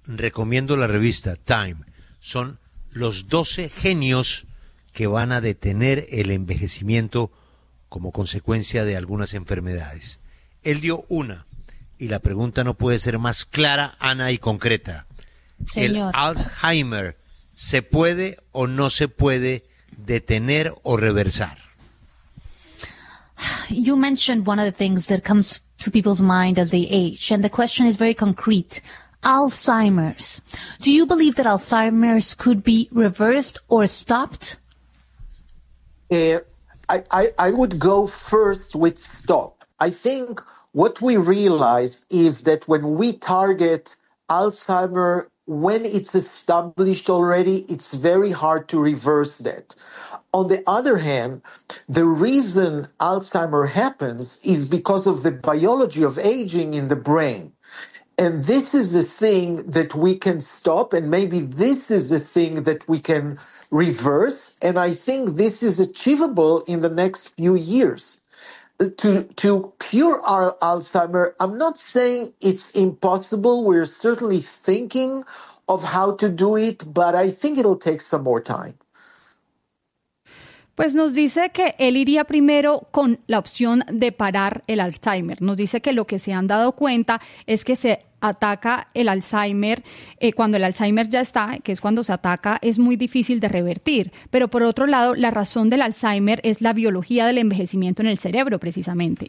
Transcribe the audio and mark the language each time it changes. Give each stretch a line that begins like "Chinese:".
Spanish: Recomiendo la revista Time. Son los 12 genios que van a detener el envejecimiento como consecuencia de algunas enfermedades. Él dio una, y la pregunta no puede ser más clara, Ana, y concreta. Señor. ¿El Alzheimer se puede o no se puede detener o reversar?
English: You mentioned one of the things that comes to people's mind as they age, and the question is very concrete. Alzheimer's. Do you believe that Alzheimer's could be reversed or stopped? I would go first with stop. I think what we realize is that when we target Alzheimer, when it's established already, it's very hard to reverse that. On the other hand, the reason Alzheimer happens is because of the biology of aging in the brain. And this is the thing that we can stop, and maybe this is the thing that we can reverse. And I think this is achievable in the next few years. To cure our Alzheimer, I'm not saying it's impossible. We're certainly thinking of how to do it, but I think it'll take some more time.
Spanish: Pues nos dice que él iría primero con la opción de parar el Alzheimer. Nos dice que lo que se han dado cuenta es que se ataca el Alzheimer cuando el Alzheimer ya está, que es cuando se ataca, es muy difícil de revertir. Pero por otro lado, la razón del Alzheimer es la biología del envejecimiento en el cerebro, precisamente.